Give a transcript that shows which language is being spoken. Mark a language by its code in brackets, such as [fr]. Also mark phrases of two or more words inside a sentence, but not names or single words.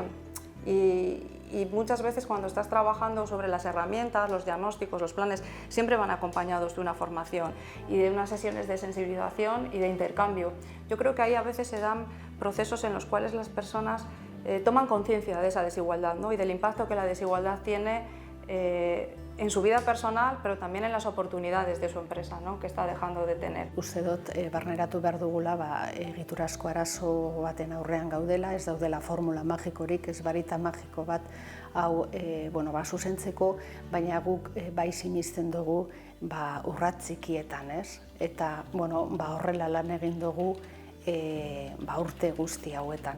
[es] Y muchas veces cuando estás trabajando sobre las herramientas, los diagnósticos, los planes, siempre van acompañados de una formación y de unas sesiones de sensibilización y de intercambio. Yo creo que ahí a veces se dan procesos en los cuales las personas toman conciencia de esa desigualdad, ¿no? Y del impacto que la desigualdad tiene en su vida personal, pero también en las oportunidades de su empresa, ¿no? Que está dejando de tener. [eu] Uste dut, barneratu behar dugula, egiturazko arazo baten aurrean gaudela, ez daudela formula magikorik, ez barita magiko bat, hau zuzentzeko, baina guk bai sinisten dugu urrats txikietan, ez? Eta horrela lan egin dugu urte guzti hauetan.